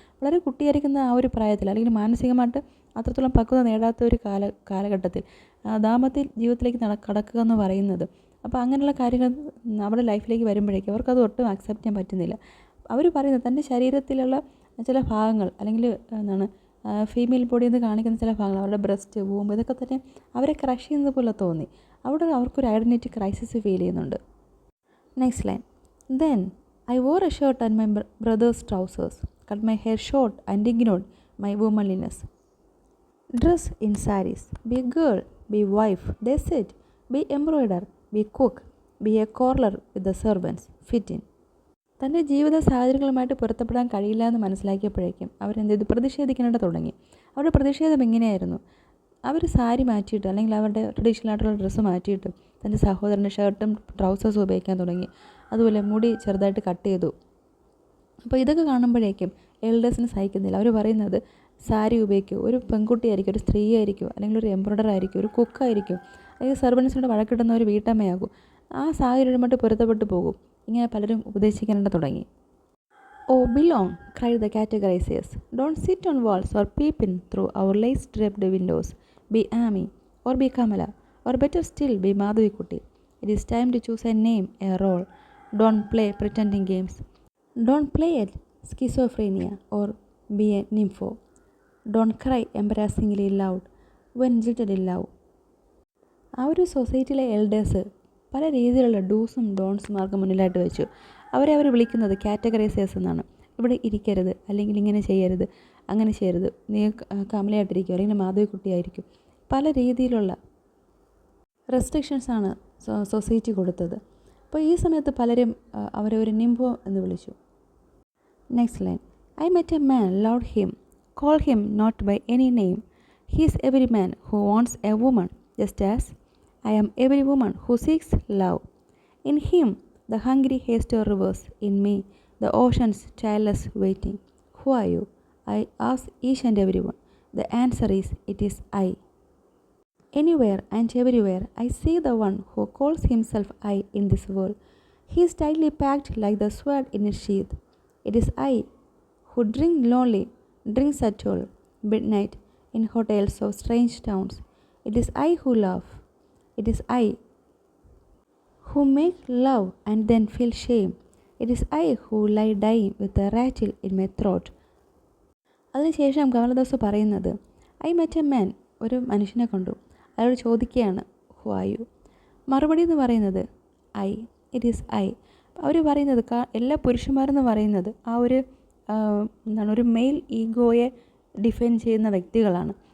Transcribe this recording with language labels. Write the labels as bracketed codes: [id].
[ml] വളരെ കുട്ടിയായിരിക്കുന്ന ആ ഒരു പ്രായത്തിൽ, അല്ലെങ്കിൽ മാനസികമായിട്ട് അത്രത്തോളം പക്വത നേടാത്ത ഒരു കാലഘട്ടത്തിൽ ദാമ്പത്യ ജീവിതത്തിലേക്ക് കടക്കുക എന്ന് പറയുന്നത്, അപ്പോൾ അങ്ങനെയുള്ള കാര്യങ്ങൾ അവരുടെ ലൈഫിലേക്ക് വരുമ്പോഴേക്കും അവർക്കത് ഒട്ടും അക്സെപ്റ്റ് ചെയ്യാൻ പറ്റുന്നില്ല. അവർ പറയുന്നത് തൻ്റെ ശരീരത്തിലുള്ള ചില ഭാഗങ്ങൾ, അല്ലെങ്കിൽ ഫീമെയിൽ ബോഡി എന്ന് കാണിക്കുന്ന ചില ഭാഗങ്ങൾ, അവരുടെ ബ്രസ്റ്റ്, വൂമ്പ്, ഇതൊക്കെ തന്നെ അവരെ ക്രഷ് ചെയ്യുന്നത് പോലെ തോന്നി. അവിടെ അവർക്കൊരു ഐഡൻറ്റിറ്റി ക്രൈസിസ് ഫീൽ ചെയ്യുന്നുണ്ട്. [en] Next line. Then I wore a shirt and my brother's trousers, cut my hair short and ignored my womanliness. Dress in saris, be a girl, be wife, they said, be embroider, be cook, be a corler with the servants, fit in. [ml] തൻ്റെ ജീവിത സാഹചര്യങ്ങളുമായിട്ട് പൊരുത്തപ്പെടാൻ കഴിയില്ല എന്ന് മനസ്സിലാക്കിയപ്പോഴേക്കും അവരെന്ത് ചെയ്തു, പ്രതിഷേധിക്കാനായിട്ട് തുടങ്ങി. അവരുടെ പ്രതിഷേധം എങ്ങനെയായിരുന്നു, അവർ സാരി മാറ്റിയിട്ട്, അല്ലെങ്കിൽ അവരുടെ ട്രഡീഷണൽ ആയിട്ടുള്ള ഡ്രസ്സ് മാറ്റിയിട്ട് തൻ്റെ സഹോദരൻ്റെ ഷർട്ടും ട്രൗസേഴ്സും ഉപയോഗിക്കാൻ തുടങ്ങി. അതുപോലെ മുടി ചെറുതായിട്ട് കട്ട് ചെയ്തു. അപ്പോൾ ഇതൊക്കെ കാണുമ്പോഴേക്കും എൽഡേഴ്സിന് സഹിക്കുന്നില്ല. അവർ പറയുന്നത് സാരി ഉപയോഗിക്കൂ, ഒരു പെൺകുട്ടിയായിരിക്കും, ഒരു സ്ത്രീ ആയിരിക്കും, അല്ലെങ്കിൽ ഒരു എംബ്രോയിഡർ ആയിരിക്കും, ഒരു കുക്കായിരിക്കും, അല്ലെങ്കിൽ സെർവൻസിനോട് വഴക്കിടുന്ന ഒരു വീട്ടമ്മയാകും, ആ സാഹചര്യമായിട്ട് പൊരുത്തപ്പെട്ടു പോകും. ഇങ്ങനെ പലരും ഉപദേശിക്കാനായിട്ട് തുടങ്ങി. [en] Oh, belong, cried the categorizers. Don't sit on walls or peep in through our lace-draped windows. Be Amy, or be Kamala, or better still, be Madhavikutty. It is time to choose a name, a role. Don't play pretending games. Don't play at schizophrenia or be a nympho. Don't cry embarrassingly loud when jilted in love. [ml] ആ ഒരു സൊസൈറ്റിയിലെ elders പല രീതിയിലുള്ള ഡൂസും ഡോൺസും അവർക്ക് മുന്നിലായിട്ട് വെച്ചു. അവരെ അവർ വിളിക്കുന്നത് കാറ്റഗറൈസേഴ്സ് എന്നാണ്. ഇവിടെ ഇരിക്കരുത്, അല്ലെങ്കിൽ ഇങ്ങനെ ചെയ്യരുത്, അങ്ങനെ ചെയ്യരുത്, നീ കമലയായിട്ടിരിക്കും, അല്ലെങ്കിൽ മാധവിക്കുട്ടിയായിരിക്കും. പല രീതിയിലുള്ള റെസ്ട്രിക്ഷൻസാണ് സൊസൈറ്റി കൊടുത്തത്. അപ്പോൾ ഈ സമയത്ത് പലരും അവരെ ഒരു നിംബോ എന്ന് വിളിച്ചു. [en] Next line. I met a man, loved him, called him not by any name. He is every man who wants a woman, just as I am every woman who seeks love. In him, the hungry haste your rivers. In me, the ocean's childless waiting. Who are you? I ask each and every one. The answer is, it is I. Anywhere and everywhere, I see the one who calls himself I in this world. He is tightly packed like the sword in its sheath. It is I who drink lonely, drinks at all, midnight, in hotels of strange towns. It is I who laugh. It is I who make love and then feel shame. It is I who lie dying with a rattle in my throat. [ml] അതിനുശേഷം കമലദാസ് പറയുന്നത്, [en] I met a man, [ml] ഒരു മനുഷ്യനെ കണ്ടു. അയാളോട് ചോദിക്കുകയാണ്, [en] Who are you? [ml] മറുപടി എന്ന് പറയുന്നത് [en] I, it is I. [ml] അവർ പറയുന്നത് എല്ലാ പുരുഷന്മാരെന്ന് പറയുന്നത് ആ ഒരു ഒരു മെയിൽ ഈഗോയെ ഡിഫൈൻ ചെയ്യുന്ന വ്യക്തികളാണ്.